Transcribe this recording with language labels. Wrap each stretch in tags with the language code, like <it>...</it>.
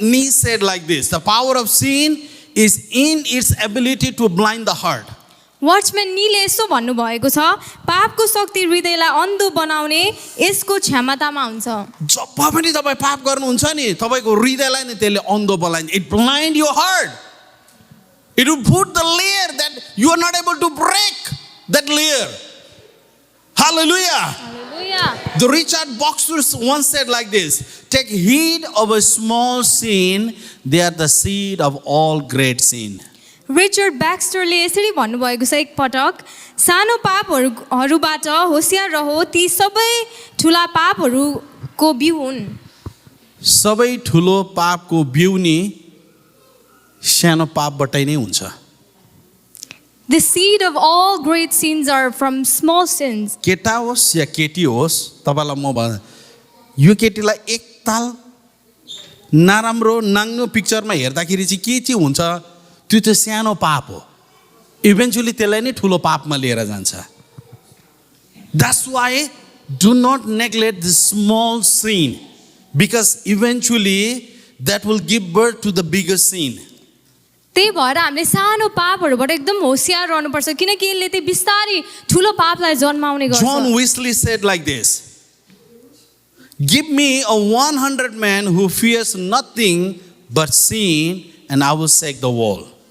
<en>Nee said like this, the power of sin is in its ability to blind the heart.</en> <ne>Watchman नीले यसो भन्नुभएको छ, पापको शक्ति हृदयलाई अन्धो बनाउने यसको क्षमतामा हुन्छ. जब पनि तपाईँ पाप गर्नुहुन्छ नि, तपाईँको हृदयलाई नै त्यसले अन्धो बनाइन्छ.</ne> <en>It blind your heart. It will put the layer that you are not able to break that layer. Hallelujah. Hallelujah. The Richard Boxer once said like this, take heed of a small sin, they are the seed of all great sin.</en> <ne>Richard ब्याक्स्टरले यसरी भन्नुभएको छ एकपटक, सानो पापहरूबाट होसियार रहो, ती सबै ठुला पापहरूको बिउ हुन्। सबै ठुलो पापको बिउ नि सानो पापबाटै नै हुन्छ।</ne> <en>The seed of all great sins are from small sins.</en> <ne>केटा होस् या केटी होस्, तपाईँलाई म भन, यो केटीलाई एकताल नराम्रो नाङ्नो पिक्चरमा हेर्दाखेरि चाहिँ के चाहिँ हुन्छ, त्यो चाहिँ सानो पाप हो। इभेन्चुली त्यसलाई नै ठुलो पापमा लिएर जान्छ।</ne> <en>That's why do not neglect the small sin, because eventually that will give birth to the bigger sin.</en> <ne>त्यही भएर हामीले सानो पापहरूबाट एकदम होसियार रहनुपर्छ, किनकि यसले चाहिँ बिस्तारै ठुलो पापलाई जन्माउने गर्छ।</ne> <en>John Wesley said like this, give me a 100 man who fears nothing but sin, and I will shake the wall.</en>